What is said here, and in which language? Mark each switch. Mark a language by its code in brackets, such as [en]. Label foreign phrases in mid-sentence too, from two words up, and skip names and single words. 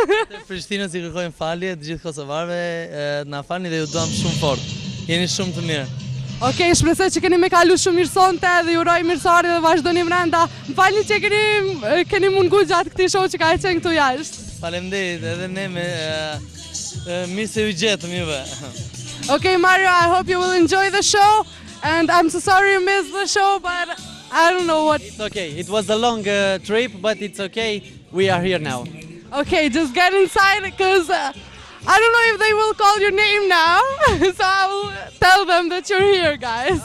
[sq] Te Prishtinës i kërkojmë falje të gjithë kosovarëve, na falni dhe ju duam shumë fort. Jeni shumë të mirë. Okej, shpresoj që keni me kalu shumë mirë sonte dhe ju uroj mirësori dhe vazhdoni mrenda. Më falni që keni mungu gjatë këtij show që ka qenë këtu jashtë. Faleminderit edhe ne me mirë se u gjetëm juve. [en] Okay, Mario, I hope you will enjoy the show, and I'm so sorry you missed the show, but I don't know what... It's okay, it was a long trip, but it's okay, we are here now. Okay, just get inside, because I don't know if they will call your name now, so I will tell them that you're here, guys.